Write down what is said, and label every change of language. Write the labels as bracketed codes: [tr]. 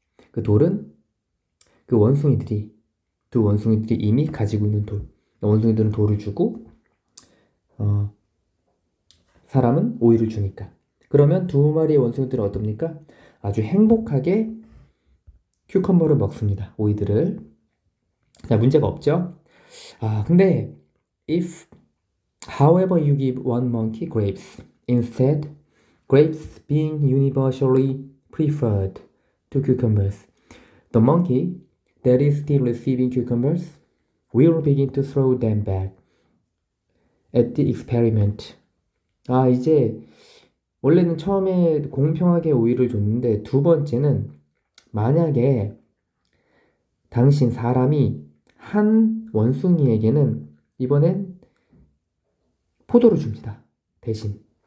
[ko] 그 돌은 그 두 원숭이들이 이미 가지고 있는 돌. 원숭이들은 돌을 주고 사람은 오이를 주니까. 그러면 두 마리의 원숭이들은 어떻습니까? 아주 행복하게 큐컴버를 먹습니다. 오이들을. 자, 문제가 없죠? 아, 근데 [en] however you give one monkey grapes, instead, grapes being universally preferred to cucumbers, the monkey that is still receiving cucumbers will begin to throw them back at the experiment. [ko] 아, 이제 원래는 처음에 공평하게 오이를 줬는데 두 번째는 만약에 사람이 한 원숭이에게는 이번엔 포도를 줍니다. 대신.